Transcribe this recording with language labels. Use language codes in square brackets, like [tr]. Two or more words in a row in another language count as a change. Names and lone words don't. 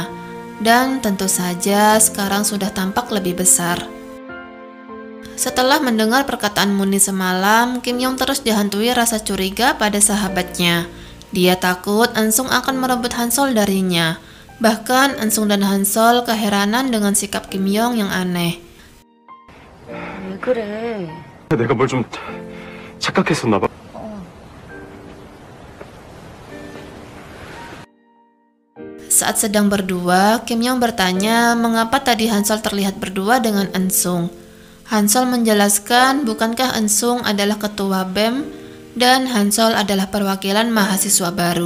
[id] Dan tentu saja sekarang sudah tampak lebih besar. Setelah mendengar perkataan Muni semalam, Kim Yong terus dihantui rasa curiga pada sahabatnya. Dia takut Eun-sung akan merebut Han-sol darinya. Bahkan Eun-sung dan Han-sol keheranan dengan sikap Kim Yong yang aneh. [ko] 왜 그래? 내가 뭘 좀 착각했었나 봐. [id] Saat sedang berdua, Kim Yong bertanya mengapa tadi Han-sol terlihat berdua dengan Eun-sung. Han-sol menjelaskan bukankah Eun-sung adalah ketua BEM dan Han-sol adalah perwakilan mahasiswa baru.